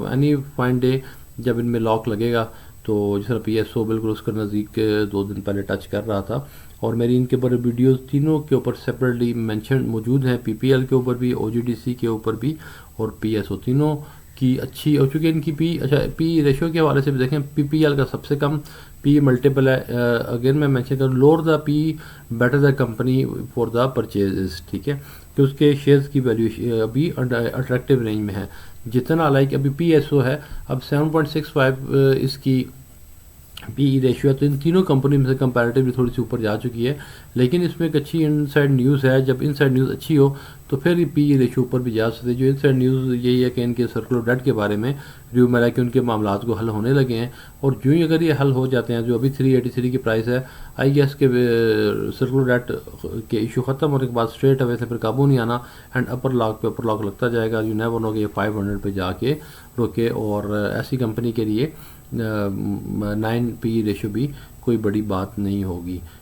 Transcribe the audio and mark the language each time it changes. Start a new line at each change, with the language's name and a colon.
Urdu: تو any fine day جب ان میں لاک لگے گا، تو جس طرح PSO بالکل اس کے نزدیک 2 دن پہلے ٹچ کر رہا تھا، اور میری ان کے اوپر ویڈیوز تینوں کے اوپر سیپریٹلی مینشن موجود ہیں. PPL کے اوپر بھی، OGDC کے اوپر بھی، اور PSO تینوں کی اچھی. اور چونکہ ان کی پی ریشو کے حوالے سے بھی دیکھیں، PPL کا سب سے کم پی ملٹیپل ہے.
English: again
Urdu: میں مینشن کروں،
English: Lower the P better the company for the purchase.
Urdu: ٹھیک ہے، کہ اس کے شیئرز کی ویلیو ابھی اٹریکٹیو رینج میں ہے. جتنا لائک ابھی PSO ہے، اب 7.65 اس کی پی ریشو ہے، تو ان تینوں کمپنی میں سے کمپیریٹیولی تھوڑی سی اوپر جا چکی ہے. لیکن اس میں ایک اچھی انسائڈ نیوز ہے. جب انسائڈ نیوز اچھی ہو تو پھر یہ پی ریشو اوپر بھی جا سکتے ہیں. جو انسائڈ نیوز یہی ہے کہ ان کے سرکولر ڈیٹ کے بارے میں ریویو میں کہ ان کے معاملات کو حل ہونے لگے ہیں، اور جو ہی اگر یہ حل ہو جاتے ہیں، جو ابھی 383 کی پرائس ہے، آئی گیس کے سرکولر ڈیٹ کے ایشو ختم ہونے کے بعد اسٹریٹ اوے سے پھر قابو نہیں آنا، اینڈ اپر لاک پہ اپر لاک لگتا جائے گا. جو نیور نو کہ یہ 500 پہ جا کے روکے، اور ایسی کمپنی کے لیے 9 پی ریشو بھی کوئی بڑی بات نہیں ہوگی.